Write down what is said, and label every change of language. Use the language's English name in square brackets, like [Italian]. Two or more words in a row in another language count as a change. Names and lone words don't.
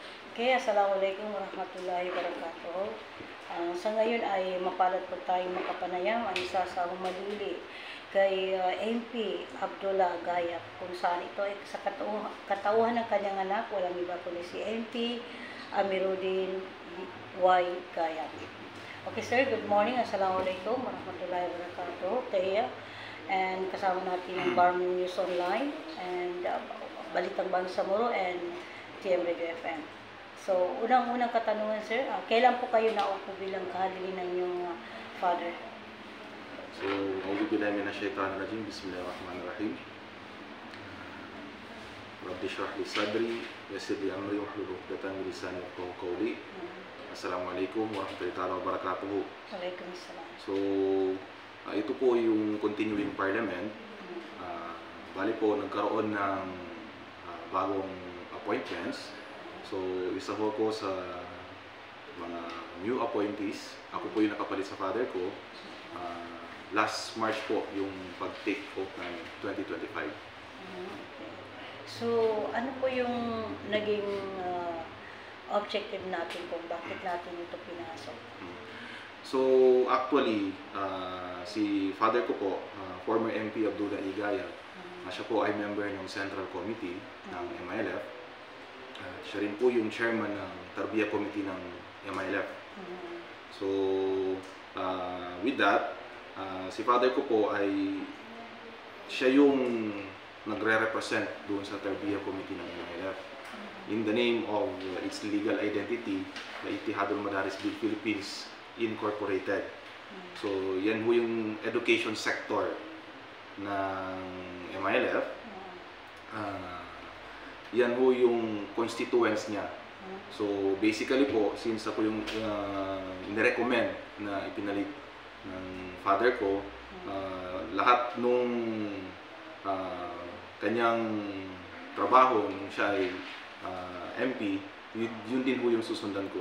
[Arabic] Okay, السلام عليكم ورحمة الله وبركاته. Sa ngayon ay mapalad po tayong makapanayam ang isa sa humalili kay MP Abdullah Gayap, kung saan ito ay sa katauhan ng kanyang anak, walang iba kundi si MP Amiruddin Y. [English] Gayap. Okay sir, good morning. [Arabic] السلام عليكم ورحمة الله وبركاته. [Filipino] Kaya, and kasama natin ang Barmo News Online and Balitang Bangsamoro and TM Radio FM. So, unang-unang katanungan, sir, kailan po kayo naupo bilang kahalili ng inyong father? So, [Arabic] أعوذ بالله من الشيطان الرجيم. بسم الله الرحمن الرحيم رب اشرح لي صدري ويسر لي أمري واحلل عقدة من لساني يفقهوا قولي. السلام عليكم ورحمة الله وبركاته. Waalaikumsalam. [Filipino] So, ito po yung [English] continuing parliament. [Filipino] Bali po, nagkaroon ng bagong appointments. So, isa po ko sa mga [English] new appointees. [Filipino] Ako po yung nakapalit sa father ko. [English] Last March [Filipino] po yung pag-take oath ng 2025. Okay. So, ano po yung naging objective natin kung bakit natin ito pinasok? So, actually, si father ko po, former MP Abdullah Gayap, siya po ay member ng Central Committee ng MILF. Siya rin po yung chairman ng Tarbiyah Committee ng MILF. [English] So, with that, [Filipino] si father ko po ay siya yung nagre-represent doon sa Tarbiyah Committee ng MILF [English] in the name of its legal identity, [Filipino] the Ittihadul Madaris Bil Philippines Incorporated. So, yan po yung [English] education sector [Filipino] ng MILF. Yan po yung constituents niya. So, basically po, since ako yung nirecommend na ipinalit ng father ko, lahat nung kanyang trabaho nung siya ay MP, yun din po yung susundan ko.